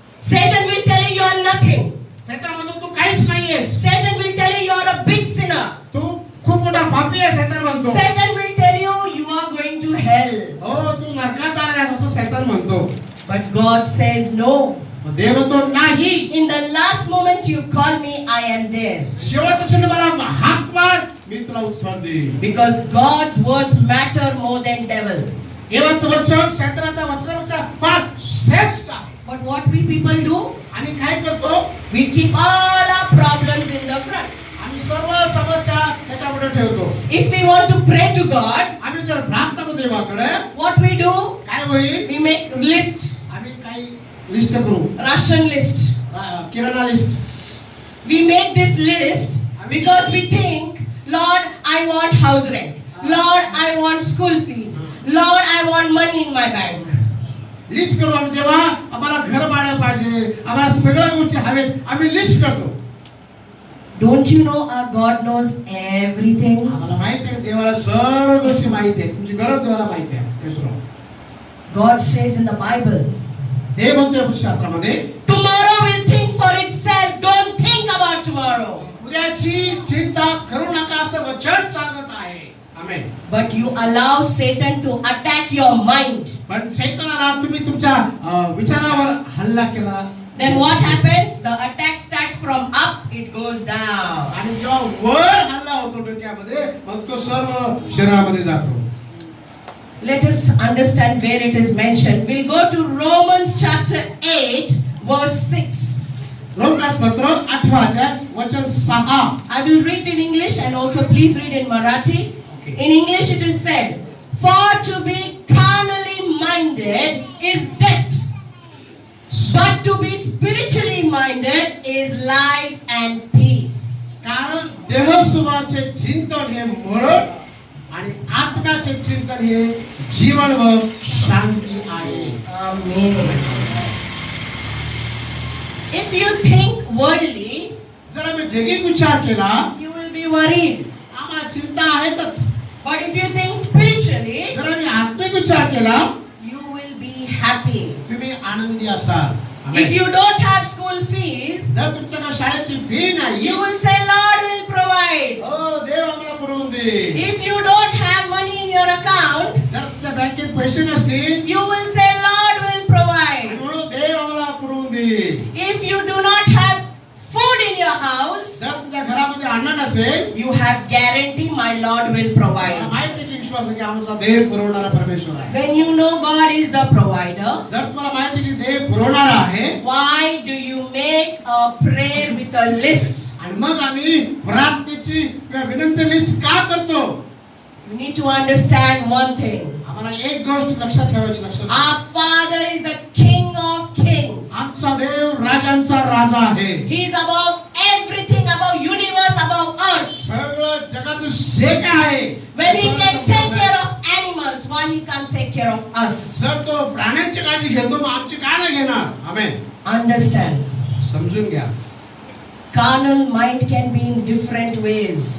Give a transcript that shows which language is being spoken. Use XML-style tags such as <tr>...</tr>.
<en>Satan will tell you are nothing.</en> <mr>शैतान म्हणतो तू काहीच नाहीयेस.</mr> <en>Satan will tell you you are a big sinner.</en> <mr>तू खूप मोठा पापी आहेस शैतान म्हणतो.</mr> <en>Satan will tell you are going to hell.</en> <mr>हो तू नरकात जाणार आहेस असं शैतान म्हणतो.</mr> <en>But God says no.</en> <mr>देव म्हणतो नाही.</mr> <en>In the last moment you call me, I am there.</en> <mr>शेवटच्या क्षणी मला हाक मार मी तुला उत्तर देईन.</mr> <en>Because God's words matter more than devil.</en> <mr>देवाचं वचन शैतानाच्या वचनापेक्षा फार श्रेष्ठ आहे.</mr> <en>But what we people do?</en> <mr>आम्ही काय करतो?</mr> <en>We keep all our problems in the front.</en> <mr>आम्ही सर्व समस्या त्याच्यापुढे ठेवतो.</mr> <en>If we want to pray to God,</en> <mr>आम्ही जर प्रार्थना करतो देवाकडे,</mr> <en>what we do?</en> <mr>काय होईल</mr> <en>We make list,</en> <mr>आम्ही काही लिस्ट करू</mr> <en>ration list.</en> <mr>Kirana list</mr> <en>We make this list because we think, Lord, I want house rent. Lord, I want school fees. Lord, I want money in my bank.</en> <mr>List करू आम्ही देवा आम्हाला घर भाडं पाहिजे आम्हाला सगळ्या गोष्टी हवेत आम्ही लिस्ट करतो</mr> <en>Don't you know our God knows everything?</en> <mr>आम्हाला माहिती आहे देवाला सर्व गोष्टी माहिती आहेत तुमची गरज देवाला माहिती आहे येशूराव.</mr> <en>God says in the Bible,</en> <mr>देव म्हणतोय शास्त्रामध्ये</mr> <en>tomorrow will think for itself. Don't think about tomorrow.</en> <mr>उद्याची चिंता करू नका असं वचन सांगत आहे आमेन.</mr> <en>But you allow Satan to attack your mind.</en> <mr>पण शैतानाला तुम्ही तुमच्या विचारावर हल्ला केला</mr> <en>Then what happens? The attack starts from up, it goes down.</en> <mr>आणि जेव्हा वर हल्ला होतो डोक्यामध्ये मग तो सर्व शरीरामध्ये जातो.</mr> <en>Let us understand where it is mentioned. We'll go to Romans chapter 8 verse 6.</en> <mr>रोमपत्र 8 अध्याय वचन 6.</mr> <en>I will read in English and also please read in Marathi. Okay. In English it is said, for to be carnally minded is death, but to be spiritually minded is life and peace.</en> <mr>कारण देह स्वभावाचे चिंतन हे मरण आणि आत्म्याचे चिंतन हे जीवन व शांती आहे.</mr> <en>Amen. If you think worldly,</en> <mr>जर आम्ही जगिक विचार केला</mr> <en>you will be worried.</en> <mr>आम्हाला चिंता आहेतच.</mr> <en>But if you think spiritually,</en> <mr>जर आम्ही आत्मिक विचार केला</mr> <en>you will be happy.</en> <mr>तुम्ही आनंदी असाल.</mr> <en>If you don't have school fees,</en> <mr>जर तुमच्याकडे शाळेची फी नाही</mr> <en>you will say, Lord will provide.</en> <mr>हो देव आम्हाला पुरवून दे.</mr> <en>If you don't have money in your account,</en> <mr>जर तुमच्या बँकेत पैसे नसतील</mr> <en>you will say, Lord will provide.</en> <mr>म्हणून देव आम्हाला पुरवून दे.</mr> <en>If you do not have food in your house,</en> <mr>जर तुमच्या घरामध्ये अन्न नसेल</mr> <en>you have guarantee my Lord will</en> <mr>मला</mr> <en>provide.</en> <mr>माहिती आहे की विश्वास आहे की आमचा देव पुरवणारा परमेश्वर आहे.</mr> <en>When you know God is the provider,</en> <mr>जर तुम्हाला माहिती आहे की देव पुरवणारा आहे</mr> <en>why do you make a prayer with a list?</en> <mr>आणि मग आम्ही प्रार्थनेची किंवा विनंती लिस्ट का करतो.</mr> <en>You need to understand one thing.</en> <mr>आम्हाला एक गोष्ट लक्षात ठेवायची लक्षात</mr> <en>Our Father is the King of Kings.</en> <mr>आमचा देव राजांचा राजा आहे.</mr> <en>He is above everything, above universe, above earth.</en> <mr>सगळं जगातलं जे काय आहे</mr> <en>When He can take care of animals, why He can't take care of us?</en> <mr>जर तो प्राण्यांची काळजी घेतो मग आमची का नाही घेणार. आमेन.</mr> <en>Understand.</en> <mr>समजून घ्या.</mr> <en>Carnal mind can be in different ways.</en>